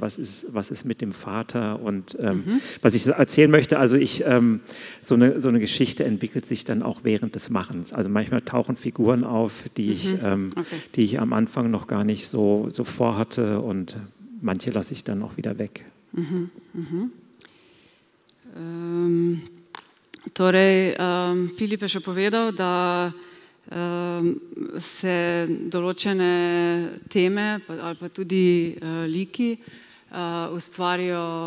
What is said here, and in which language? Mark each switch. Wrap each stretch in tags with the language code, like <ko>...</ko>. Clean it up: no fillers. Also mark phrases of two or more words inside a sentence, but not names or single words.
<de>Was ist mit dem Vater? Und was ich erzählen möchte, also so eine Geschichte entwickelt sich dann auch während des Machens. Also manchmal tauchen Figuren auf, die ich am Anfang noch gar nicht so vorhatte und manche lasse ich dann auch wieder weg.</de> <sl>Torej, Filip je še povedal, da se določene teme ali pa tudi liki ustvarijo</sl>